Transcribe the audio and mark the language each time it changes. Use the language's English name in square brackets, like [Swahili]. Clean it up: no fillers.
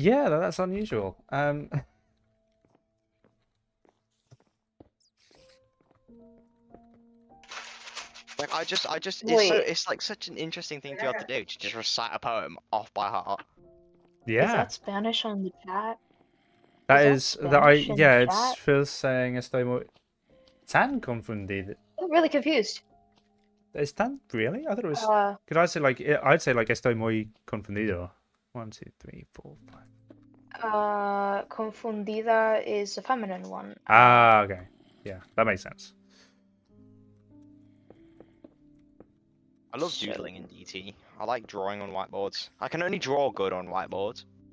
[English] Yeah, that's unusual. Like it's like such an interesting thing to be able to do, to just recite a poem off by heart. Yeah. Is that Spanish on the chat? It's Phil saying [Spanish] estoy muy tan confundido. [English] I'm really confused. Is tan really? I thought it was. Could I say like I'd say like [Spanish] estoy muy confundido. [English] 1, 2, 3, 4, 5. Confundida is a feminine one. Okay. Yeah, that makes sense. I love doodling in DT. I like drawing on whiteboards. I can only draw good on whiteboards.